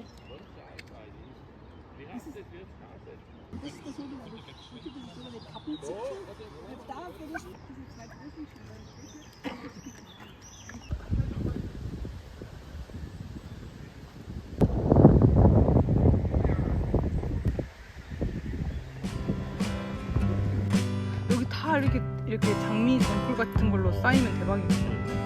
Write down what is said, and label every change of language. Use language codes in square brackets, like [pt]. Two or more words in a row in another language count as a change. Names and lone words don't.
[de] Wie heißt das jetzt? Das ist das sogenannte Kappenzipfel. Da würde ich diese zwei großen [ko] 여기 다 이렇게 장미 덩굴 같은 걸로 쌓이면 대박이겠네.